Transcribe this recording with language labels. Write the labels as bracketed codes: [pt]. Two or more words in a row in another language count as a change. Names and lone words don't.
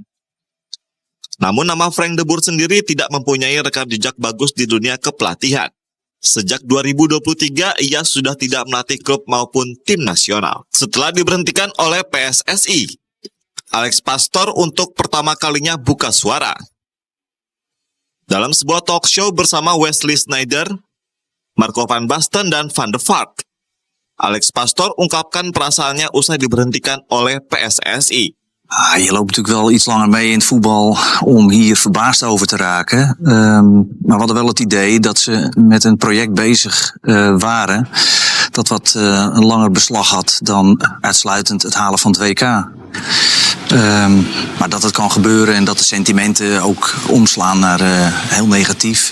[id] Namun nama Frank de Boer sendiri tidak mempunyai rekam jejak bagus di dunia kepelatihan. Sejak 2023, ia sudah tidak melatih klub maupun tim nasional. Setelah diberhentikan oleh PSSI, Alex Pastor untuk pertama kalinya buka suara. Dalam sebuah [en] talk show [id] bersama Wesley Sneijder, Marco van Basten, dan Van de Vaart, Alex Pastor ungkapkan perasaannya usai diberhentikan oleh PSSI. [nl] Je loopt natuurlijk wel iets langer mee in het voetbal om hier verbaasd over te raken. Maar we hadden wel het idee dat ze met een project bezig waren dat wat een langer beslag had dan uitsluitend het halen van het WK. Maar dat het kan gebeuren en dat de sentimenten ook omslaan naar heel negatief.